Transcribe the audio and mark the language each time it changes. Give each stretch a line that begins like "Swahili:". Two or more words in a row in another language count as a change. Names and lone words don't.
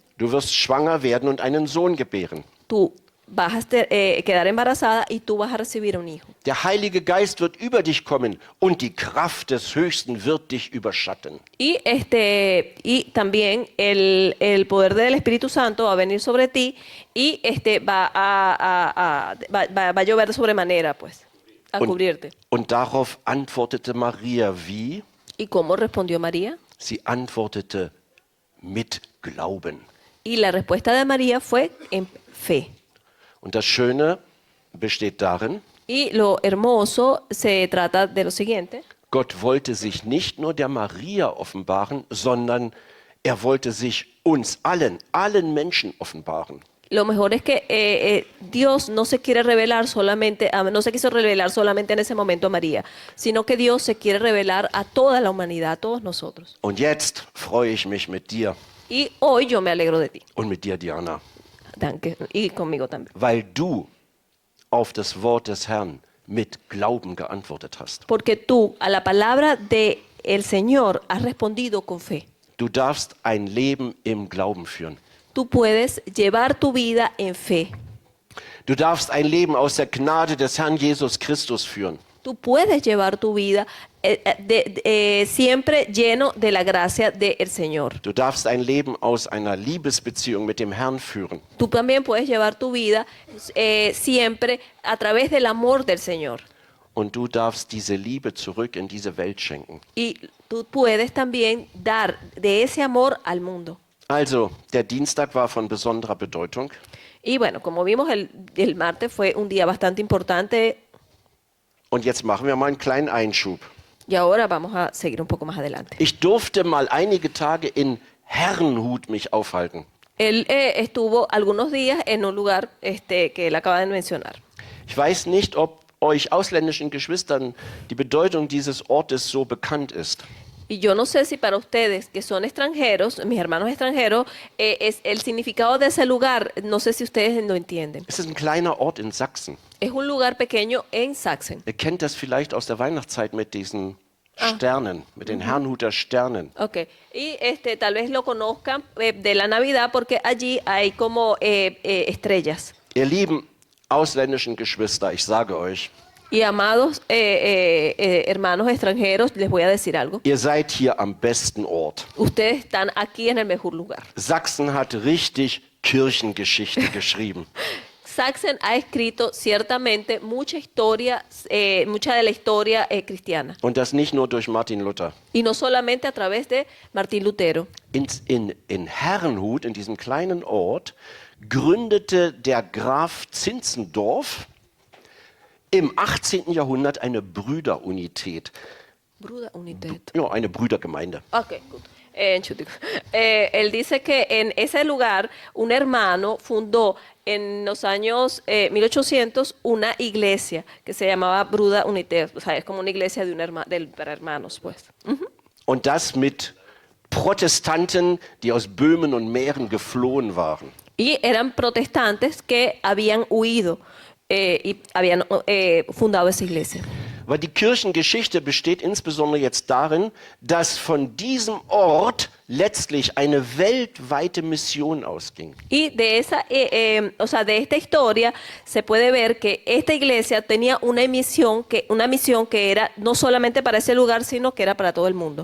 German: Du wirst schwanger werden und einen Sohn gebären.
Spanish: Tú vas a quedar embarazada y tú vas a recibir un hijo.
German: Der Heilige Geist wird über dich kommen und die Kraft des Höchsten wird dich überschatten.
Spanish: Y también el poder del Espíritu Santo va a venir sobre ti y va a llover de sobremanera, pues, a cubrirte.
German: Und darauf antwortete Maria wie?
Spanish: ¿Y cómo respondió María?
German: Sie antwortete mit Glauben.
Spanish: Y la respuesta de María fue en fe.
German: Und das Schöne besteht darin,
Spanish: Y lo hermoso se trata de lo siguiente.
German: Gott wollte sich nicht nur der Maria offenbaren, sondern er wollte sich uns allen Menschen offenbaren.
Spanish: Lo mejor es que Dios no se quiere revelar solamente, no se quiso revelar solamente en ese momento a María, sino que Dios se quiere revelar a toda la humanidad, a todos nosotros.
German: Und jetzt freue ich mich mit dir
Spanish: Y hoy yo me alegro de ti.
German: und mit dir, Diana, Danke.
Spanish: Y conmigo también.
German: weil du auf das Wort des Herrn mit Glauben geantwortet hast.
Spanish: Porque tú a la palabra de el Señor has respondido con fe.
German: Du darfst ein Leben im Glauben führen.
Spanish: Tú puedes llevar tu vida en fe.
German: Du darfst ein Leben aus der Gnade des Herrn Jesus Christus führen.
Spanish: Tú puedes llevar tu vida siempre lleno de la gracia del Señor.
German: Du darfst ein Leben aus einer Liebesbeziehung mit dem Herrn führen.
Spanish: Tú también puedes llevar tu vida siempre a través del amor del Señor.
German: Und du darfst diese Liebe zurück in diese Welt schenken.
Spanish: Y tú puedes también dar de ese amor al mundo.
German: Also, der Dienstag war von besonderer Bedeutung.
Spanish: Y bueno, como vimos, el martes fue un día bastante importante.
German: Und jetzt machen wir mal einen kleinen Einschub.
Spanish: Y ahora vamos a seguir un poco más adelante.
German: Ich durfte mal einige Tage in Herrnhut mich aufhalten.
Spanish: Él estuvo algunos días en un lugar que él acaba de mencionar.
German: Ich weiß nicht, ob euch ausländischen Geschwistern die Bedeutung dieses Ortes so bekannt ist.
Spanish: Y yo no sé si para ustedes que son extranjeros, mis hermanos extranjeros, es el significado de ese lugar, no sé si ustedes lo entienden.
German: Es ist ein kleiner Ort in Sachsen.
Spanish: Es un lugar pequeño en Sachsen.
German: Ihr kennt das vielleicht aus der Weihnachtszeit mit diesen Sternen, mit den Herrnhuter Sternen. Ok.
Spanish: Y tal vez lo conozcan de la Navidad porque allí hay como estrellas.
German: Ihr lieben ausländischen Geschwister, ich sage euch,
Spanish: Y amados hermanos extranjeros, les voy a decir algo.
German: ihr seid hier am besten Ort.
Spanish: Ustedes están aquí en el mejor lugar.
German: Sachsen hat richtig Kirchengeschichte geschrieben.
Spanish: Sachsen ha escrito ciertamente mucha historia, mucha de la historia cristiana.
German: Und das nicht nur durch Martin Luther.
Spanish: Y no solamente a través de Martín Lutero.
German: In Herrnhut, in diesem kleinen Ort, gründete der Graf Zinzendorf im 18. Jahrhundert eine Brüderunität. Bruderunität. Ja, eine Brüdergemeinde.
English: Ok, good. Entschuldigung.
Spanish: Él dice que en ese lugar un hermano fundó en los años 1800 una iglesia que se llamaba Bruda Unité. O sea, es como una iglesia para hermanos, pues.
German: Und das mit Protestanten, die aus Böhmen und Mähren geflohen waren.
Spanish: Y eran protestantes que habían huido y habían fundado esa iglesia.
German: Weil die Kirchengeschichte besteht insbesondere jetzt darin, dass von diesem Ort letztlich eine weltweite Mission ausging.
Spanish: Y de de esta historia se puede ver que esta iglesia tenía una misión que era no solamente para ese lugar, sino que era para todo el mundo.